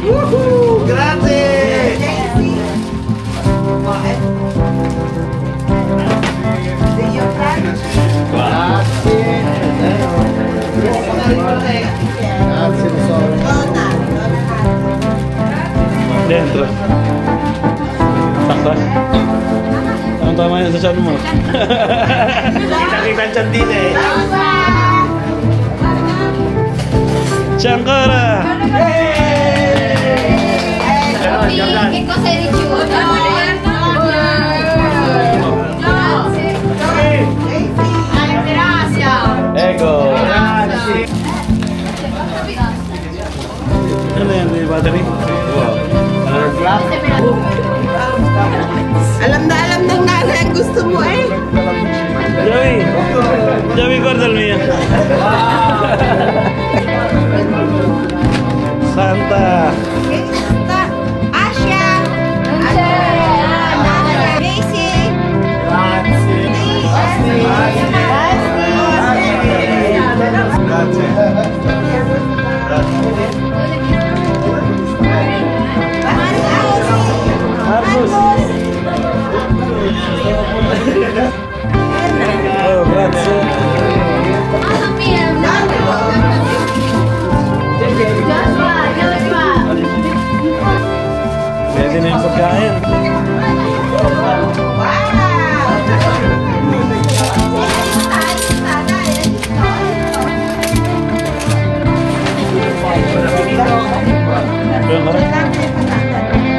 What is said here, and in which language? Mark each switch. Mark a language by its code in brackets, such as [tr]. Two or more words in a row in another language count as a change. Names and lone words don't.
[it] Grazie tesoro. Dentro. [tl] Sakto. Anong tama yan sa chan mo? Nakita dyan din eh. Shankara! [it] Che cosa hai ricevuto? Grazie! Ego. [tl] Ano yan? May battery? Alam ng nanay ang gusto mo eh. [it] Joey! Joey, guarda il mio! Santa! Asya! Daisy! Marcus! Oh, grazie! Mamma mia! Joshua! [tl] Pwede na yung pagkain. Ayun, tara.